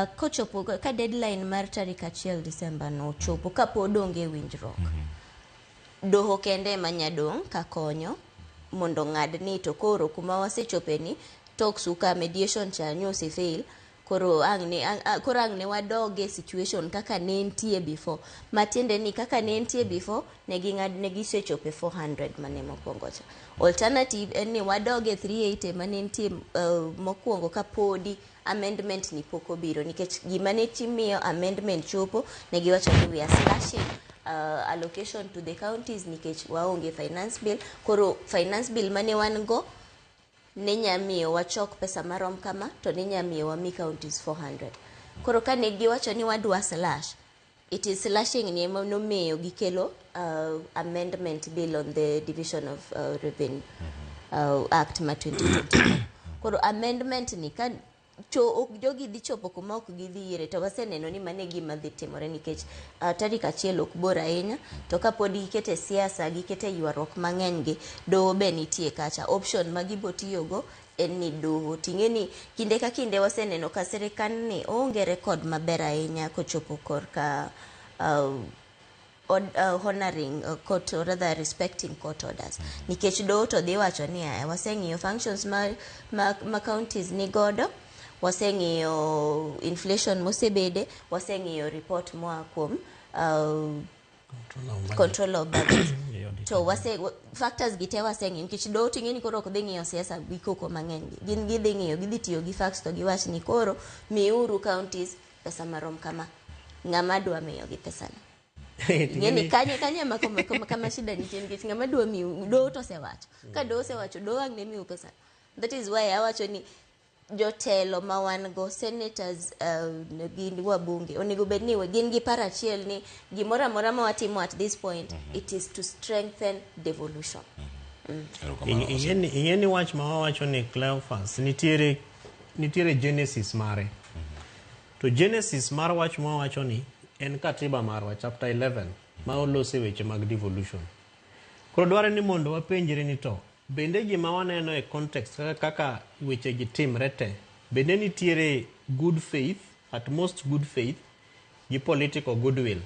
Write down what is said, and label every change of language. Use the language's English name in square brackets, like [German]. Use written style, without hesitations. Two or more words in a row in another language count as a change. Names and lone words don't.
[Luo (Kenya and Tanzania)] Kochopo ka deadline mar tarik 1 Disemba no chopo, ka pod onge winjruok, doho kende manya dong' ka konyo mondo ng'ad ni to koro kuma wasechope ni tok suka mediation cha nyose fail, koro ang' ne wadoge situation kaka ne entie before. Matiende ni kaka ne entie before, ne gisechope 400 mane mokwongo cha. Alternative en ni wadoge 380 mane entie mokwongo ka podi amendment ni pok obiro, nikech gima ne timiyo amendment chopo, ne giwacho ni [English] we are slashing allocation to the counties [Luo (Kenya and Tanzania)] nikech waonge [English] finance bill. [Luo (Kenya and Tanzania)] Koro [English] finance bill [Luo (Kenya and Tanzania)] mane wan go ne nyamiyo wachok pesa marom kama, to ne nyamiyo wami counties 400. Koro ka ne giwacho ni wadwa slash, [English] it is slashing [Luo (Kenya and Tanzania)] ni ema nomiyo gikelo [English] amendment bill on the division of revenue act [Luo (Kenya and Tanzania)] ma 2020. Koro amendment ni ka jogi dhi chopo kuma ok gidhi yiere, to waseneno ni mane gima dhi timore nikech tarik 1 ok bor ahinya, to ka pod gikete siasa, gikete ywaruok mang'eny gi, doho be nitie kacha. Option ma gibo tiyogo en ni doho. Ting'e ni kinde ka kinde waseneno ka sirikal ni onge rekod maber ahinya kochopo korka [English] honoring court, or rather respecting court orders. [Luo (Kenya and Tanzania)] Nikech doho to dhi wacho ni waseng'iyo functions ma counties ni godo, waseng'iyo inflation mosebede, waseng'iyo report moa kuom [English] control of budget. [Luo (Kenya and Tanzania)] To factors gite waseng'iyo, nikech doho ting'e ni koro ok dhi ng'iyo siasa gi koko mang'eny. Gin gidhi ng'iyo, gidhi tiyo gi facts to giwach ni koro miuru counties pesa marom kama. Ng'ama dwa miyo gi pesa no? Ngeni kanye kama shida nitie, nikech ng'ama dwa miyo, doho to sewacho. Ka doho sewacho, doho ang' ne miyo pesa. [English] That is why [Luo (Kenya and Tanzania)] awacho ni jotelo ma wan go, senators gin wabunge, onego bed ni gin gi paro achiel ni gimoro amora ma watimo [English] at this point, it is to strengthen devolution. [Luo (Kenya and Tanzania)] Ing'eni wach ma wawacho ni Cleophas, nitiere genesis mare. To genesis mar wach ma wawacho ni en katiba marwa chapter 11 ma olose weche mag devolution. Koro dware ni mondo wapenjre ni to bende gima waneno e context kaka weche gi timre te bende nitiere [English] good faith, at most good faith [Luo (Kenya and Tanzania)] gi [English] political goodwill